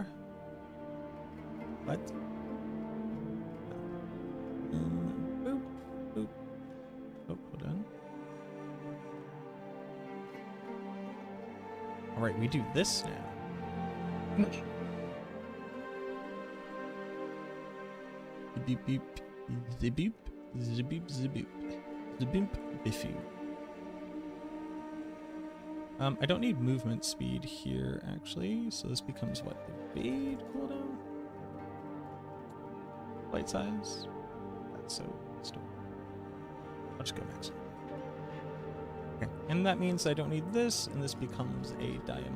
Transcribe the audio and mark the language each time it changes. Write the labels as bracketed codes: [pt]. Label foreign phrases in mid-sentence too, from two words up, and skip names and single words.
[en] What? Boop, boop. Oh, hold on. All right, we do this now. Beep beep, ziboop, ziboop, ziboop, ziboop, biffoo. I don't need movement speed here actually, so this becomes what, the fade cooldown? Light size. That's so stupid. I'll just go max. Okay, and that means I don't need this, and this becomes a diamond.